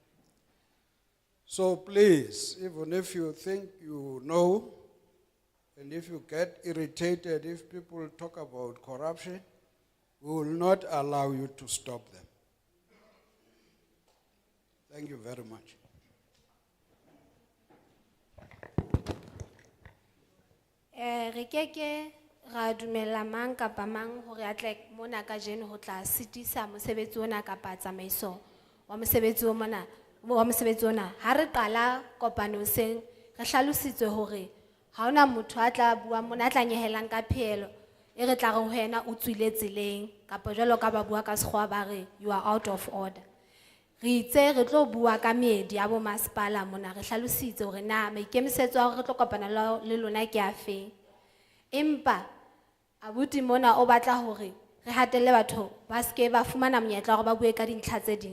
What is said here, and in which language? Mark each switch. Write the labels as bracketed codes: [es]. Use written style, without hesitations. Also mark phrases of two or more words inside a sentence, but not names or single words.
[en] So please, even if you think you know, and if you get irritated if people talk about corruption, we will not allow you to stop them. Thank you very much. [st] Re keke ra dumela mang kapa mang hore a tle mona ka jeno ho tla sitisa mosebetsi ona kapa tsamaiso wa mosebetsi ona ha re qala kopano seng re hlalositswe hore ha ona motho a tla bua mona a tla nyehelang ka phelo e re tla re ho yena o tswile tseleng kapa jwalo ka ba bua ka sekgowa ba re [en] you are out of order. [st] Re itse re tlo bua ka meedi ya bo masepala mona re hlalositse hore na maikemisetso a hore re tlo kopana le lona ke a feng. Empa abuti mona o batla hore re hatelle batho ba ske ba fumana monyetla hore ba bue ka dintlha tse ding.